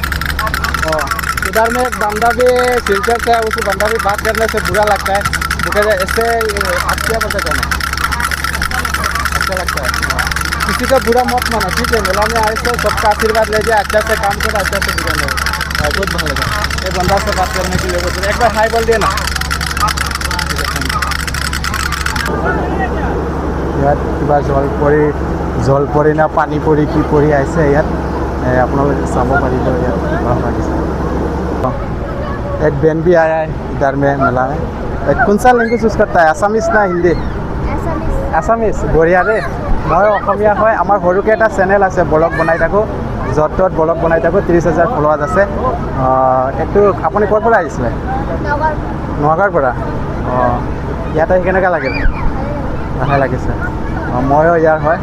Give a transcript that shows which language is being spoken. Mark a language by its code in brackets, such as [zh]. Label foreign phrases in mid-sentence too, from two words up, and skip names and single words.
[hi] इधर में एक बंदा भी सिलचर से है, उस बंदा भी बात करने से बुरा लगता है। इससे आप क्या बोलते हैं? अच्छा लगता है। किसी का बुरा मत माना, ठीक है। मेला में आए तो सबका आशीर्वाद ले जाए, अच्छा से काम करो, अच्छा से बुरा नहीं। बहुत भाলো लगा ये बंदा से बात करने के लिए। बोलते एक बार हाई बोल देना। [as] ইয়াত কিবা জল পৰি না পানী পৰি কি পৰি আহিছে ইয়াত, আপোনালোকে চাব পাৰিব। ইয়াত ভাল লাগিছে। [hi] एक बहन भी आया है इधर में मेला में। कौन सा लैंग्वेज यूज करता है? आसामीज ना हिंदी? [as] আসামিজ। বঢ়িয়া দেই। মই অসমীয়া হয়। আমাৰ সৰুকৈ এটা চেনেল আছে, ব্লগ বনাই থাকোঁ, য'ত ত'ত ব্লগ বনাই থাকোঁ। 30,000 ফলোৱাৰ্ছ আছে। এইটো আপুনি ক'ৰ পৰা আহিছিলে? নগাঁৱৰ পৰা। ইয়াত আহি কেনেকুৱা লাগিল? ভাল লাগিছে। ময়ো ইয়াৰ হয়।